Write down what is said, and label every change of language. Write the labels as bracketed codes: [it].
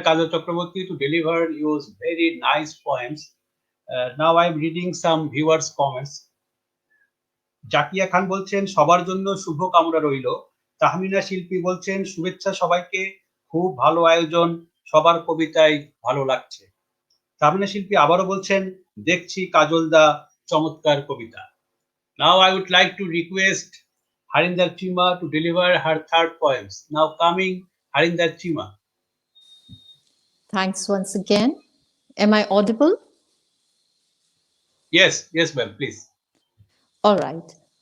[en] Kajal Chakraborty, to deliver your very nice poems. Now I'm reading some viewers' comments. [bn] Zakia খান বলছেন সবার জন্য শুভ কামনা রইল। তাহমিনা শিল্পী বলছেন শুভেচ্ছা সবাইকে, খুব ভালো আয়োজন, সবার কবিতায় ভালো লাগছে। তাহমিনা শিল্পী আবারও বলছেন দেখছি কাজল দা চমৎকার কবিতা। [en] Now I would like to request Harinder Cheema to deliver her third poems. Now coming Harinder Cheema. Thanks once again. Am I audible? Yes, ma'am, please. All right.